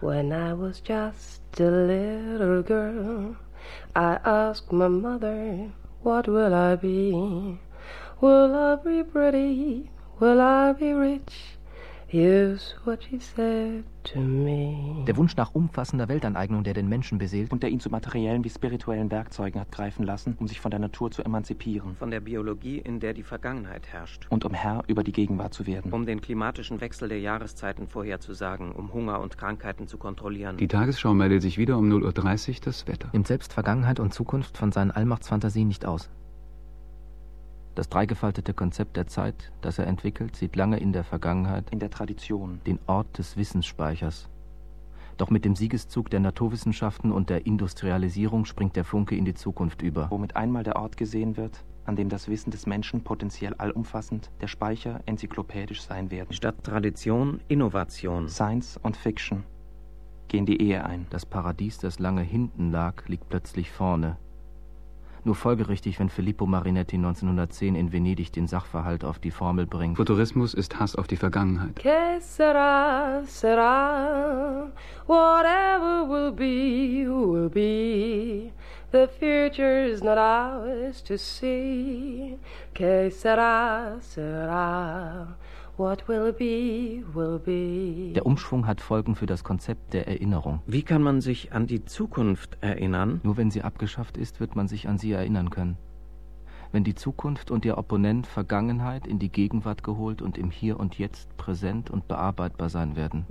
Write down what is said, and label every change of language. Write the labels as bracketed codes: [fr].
[en] When I was just a little girl, I asked my mother, what will I be? Will I be pretty? Will I be rich? Here's what she said to me. [de] Der Wunsch nach umfassender Weltaneignung, der den Menschen beseelt und der ihn zu materiellen wie spirituellen Werkzeugen hat greifen lassen, um sich von der Natur zu emanzipieren. Von der Biologie, in der die Vergangenheit herrscht. Und um Herr über die Gegenwart zu werden. Um den klimatischen Wechsel der Jahreszeiten vorherzusagen, um Hunger und Krankheiten zu kontrollieren. Die Tagesschau meldet sich wieder um 0.30 Uhr das Wetter. Nimmt selbst Vergangenheit und Zukunft von seinen Allmachtsfantasien nicht aus. Das dreigefaltete Konzept der Zeit, das er entwickelt, sieht lange in der Vergangenheit, in der Tradition, den Ort des Wissensspeichers. Doch mit dem Siegeszug der Naturwissenschaften und der Industrialisierung springt der Funke in die Zukunft über. Womit einmal der Ort gesehen wird, an dem das Wissen des Menschen potenziell allumfassend, der Speicher enzyklopädisch sein werden. Statt Tradition, Innovation. Science und Fiction gehen die Ehe ein. Das Paradies, das lange hinten lag, liegt plötzlich vorne. Nur folgerichtig, wenn Filippo Marinetti 1910 in Venedig den Sachverhalt auf die Formel bringt. Futurismus ist Hass auf die Vergangenheit. [en] Que sera, sera, whatever will be, the future is not ours to see. Que sera, sera, what will be. [de] Der Umschwung hat Folgen für das Konzept der Erinnerung. Wie kann man sich an die Zukunft erinnern? Nur wenn sie abgeschafft ist, wird man sich an sie erinnern können. Wenn die Zukunft und ihr Opponent Vergangenheit in die Gegenwart geholt und im Hier und Jetzt präsent und bearbeitbar sein werden.